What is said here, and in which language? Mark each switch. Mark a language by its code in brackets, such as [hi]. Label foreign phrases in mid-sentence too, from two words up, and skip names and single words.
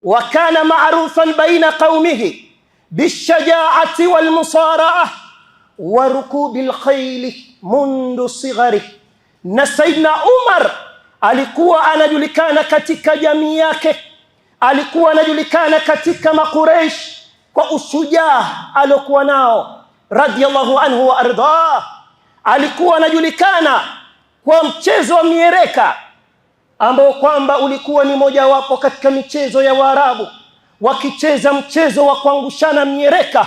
[ar] وكان معروفا بين قومه بالشجاعة والمصارعة وركوب الخيل منذ صغره. [sw] Na Saidna Umar alikuwa anajulikana katika jamii yake, alikuwa anajulikana katika Makuraish kwa ushujaa alokuwa nao [ar] رضي الله عنه وأرضاه. [sw] Alikuwa anajulikana kwa mchezo wa miereka ambao kwamba ulikuwa ni mojawapo katika michezo ya Waarabu, wakicheza mchezo wa kuangushana miereka.